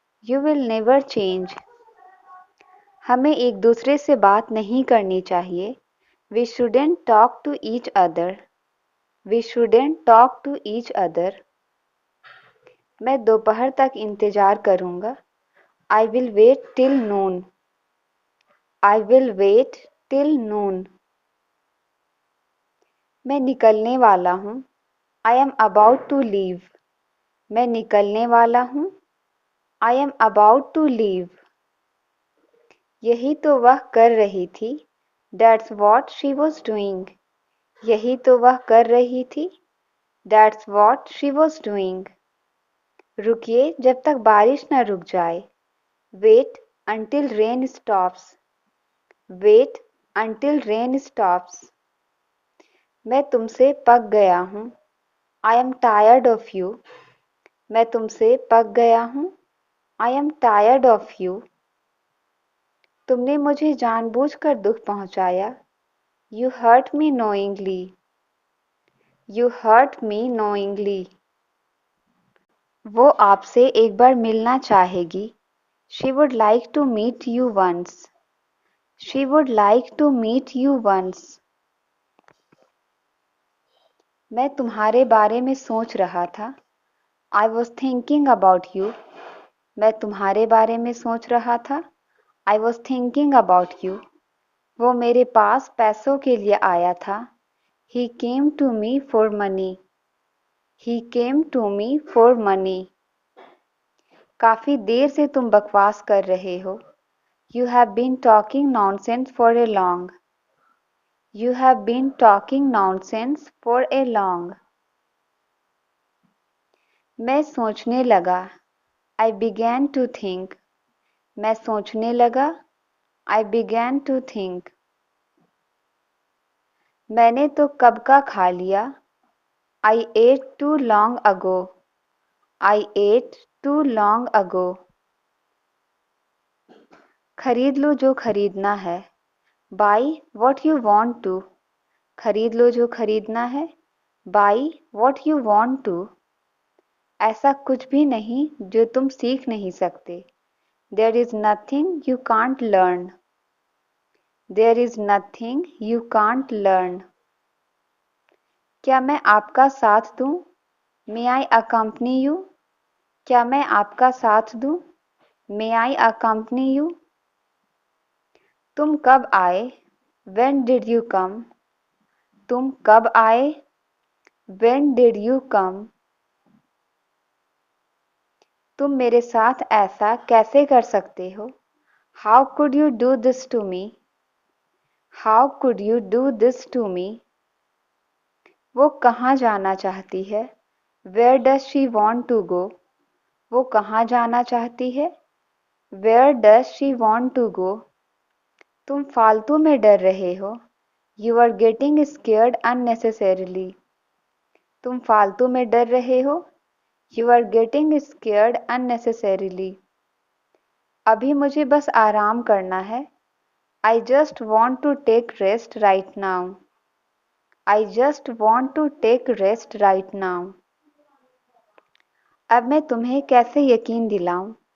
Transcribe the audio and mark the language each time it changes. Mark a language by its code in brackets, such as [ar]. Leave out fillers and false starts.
[en] You will never change. [hi] हमें एक दूसरे से बात नहीं करनी चाहिए। [en] We shouldn't talk to each other. We shouldn't talk to each other. [hi] मैं दोपहर तक इंतजार करूंगा। [en] I will wait till noon. I will wait till noon. [hi] मैं निकलने वाला हूँ। [en] I am about to leave. [hi] मैं निकलने वाला हूँ। [en] I am about to leave. [hi] यही तो वह कर रही थी। [en] That's what she was doing. [hi] यही तो वह कर रही थी। [en] That's what she was doing. [hi] रुकिए जब तक बारिश न रुक जाए। [en] Wait until rain stops. Wait until rain stops. [hi] मैं तुमसे पक गया हूँ। [en] I am tired of you. [hi] मैं तुमसे पक गया हूँ। [en] I am tired of you. [hi] तुमने मुझे जानबूझकर दुख पहुँचाया। [en] You hurt me knowingly. You hurt me knowingly. [hi] वो आपसे एक बार मिलना चाहेगी। [en] She would like to meet you once. She would like to meet you once. [hi] मैं तुम्हारे बारे में सोच रहा था। [en] I was thinking about you. [hi] मैं तुम्हारे बारे में सोच रहा था. [en] I was thinking about you. [hi] वो मेरे पास पैसों के लिए आया था. [en] He came to me for money. He came to me for money. [hi] काफी देर से तुम बकवास कर रहे हो. [en] You have been talking nonsense for a long. You have been talking nonsense for a long. [hi] मैं सोचने लगा. [en] I began to think. [hi] मैं सोचने लगा. [en] I began to think. [hi] मैंने तो कब का खा लिया. [en] I ate too long ago. I ate too long ago. [hi] खरीद लो जो खरीदना है. [en] Buy what you want to. [hi] खरीद लो जो खरीदना है. [en] Buy what you want to. [hi] ऐसा कुछ भी नहीं जो तुम सीख नहीं सकते. [en] There is nothing you can't learn. There is nothing you can't learn. [hi] क्या मैं आपका साथ दूं? [en] May I accompany you? [hi] क्या मैं आपका साथ दूं? [en] May I accompany you? [hi] तुम कब आए? [en] When did you come? [hi] तुम कब आए? [en] When did you come? [hi] तुम मेरे साथ ऐसा कैसे कर सकते हो? [en] How could you do this to me? How could you do this to me? [hi] वो कहाँ जाना चाहती है? [en] Where does she want to go? [hi] वो कहाँ जाना चाहती है? [en] Where does she want to go? [hi] तुम फालतू में डर रहे हो. [en] You are getting scared unnecessarily. [hi] तुम फालतू में डर रहे हो. [en] You are getting scared unnecessarily. [hi] अभी मुझे बस आराम करना है. [en] I just want to take rest right now. I just want to take rest right now. [hi] अब मैं तुम्हें कैसे यकीन दिलाऊं?